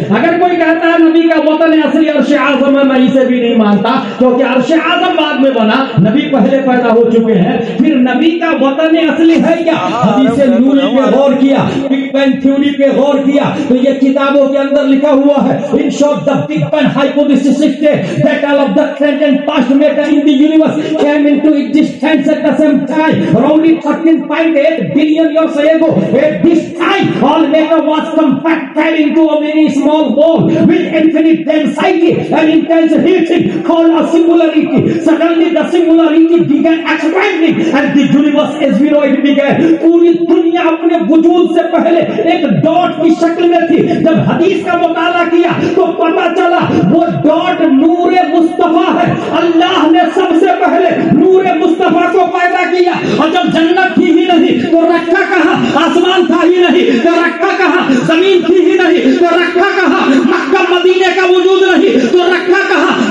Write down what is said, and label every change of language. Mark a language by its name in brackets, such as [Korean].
[Urdu] اگر کوئی کہتا ہے نبی کا وطن اصلی عرش اعظم ہے, میں اسے بھی نہیں مانتا, کیونکہ عرش اعظم بعد میں بنا, نبی پہلے پیدا ہو چکے ہیں. پھر نبی کا وطن اصلی ہے کیا؟ حدیث نوری پہ غور کیا, بگ بینگ تھیوری پہ غور کیا, تو یہ کتابوں کے اندر لکھا ہوا ہے. [English] In short, the Big Bang hypothesis states that all of the current and past matter in the universe came into existence at the same time, roughly 13.8 billion years ago. At this time, all matter was compacted into a very small ball with infinite density and intense heat called a singularity. Suddenly, the singularity began expanding and the universe as we know it began. [Urdu] پوری دنیا اپنے وجود سے پہلے ایک dot کی شکل میں تھی. جب حدیث کا مطالعہ کیا تو پتا چلا وہ ڈاٹ نور مصطفیٰ ہے. اللہ نے سب سے پہلے نور مصطفیٰ کو پیدا کیا, اور جب جنت تھی ہی نہیں تو رکھا کہاں, آسمان تھا ہی نہیں تو رکھا کہاں, زمین تھی ہی نہیں تو رکھا کہاں, مکہ مدینے کا وجود نہیں تو رکھا کہاں.